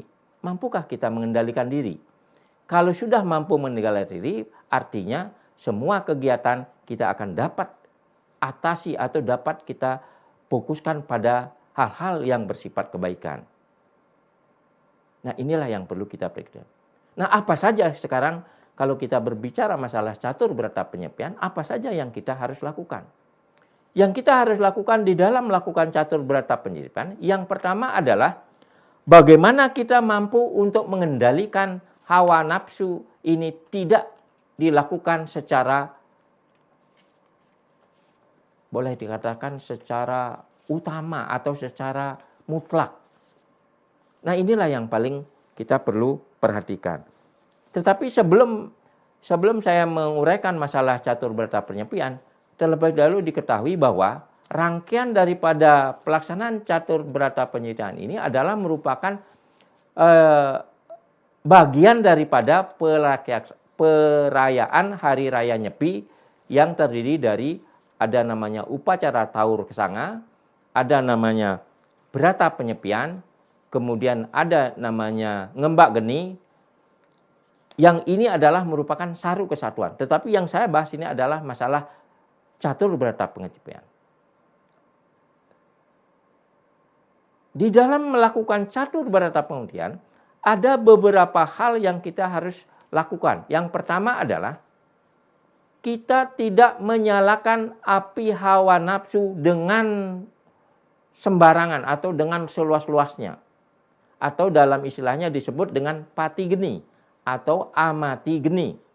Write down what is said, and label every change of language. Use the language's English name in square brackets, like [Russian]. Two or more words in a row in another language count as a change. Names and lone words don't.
[Indonesian] Mampukah kita mengendalikan diri? Kalau sudah mampu mengendalikan diri, artinya semua kegiatan kita akan dapat atasi atau dapat kita fokuskan pada hal-hal yang bersifat kebaikan. Nah, inilah yang perlu kita perhatikan. Nah, apa saja sekarang kalau kita berbicara masalah catur berata penyepian, apa saja yang kita harus lakukan? Yang kita harus lakukan di dalam melakukan catur berata penyepian, yang pertama adalah bagaimana kita mampu untuk mengendalikan hawa nafsu ini tidak dilakukan secara, boleh dikatakan secara utama atau secara mutlak. Nah, inilah yang paling kita perlu perhatikan. Tetapi sebelum saya menguraikan masalah catur berata penyepian, terlebih dahulu diketahui bahwa rangkaian daripada pelaksanaan catur berata penyepian ini adalah merupakan bagian daripada perayaan Hari Raya Nyepi yang terdiri dari ada namanya upacara Taur Kesanga, ada namanya berata penyepian, kemudian ada namanya ngembak geni. Yang ini adalah merupakan saru kesatuan. Tetapi yang saya bahas ini adalah masalah catur berata penyepian. Di dalam melakukan catur berata penyepian, ada beberapa hal yang kita harus lakukan. Yang pertama adalah kita tidak menyalakan api hawa nafsu dengan sembarangan atau dengan seluas-luasnya. Atau dalam istilahnya disebut dengan pati geni atau amati geni.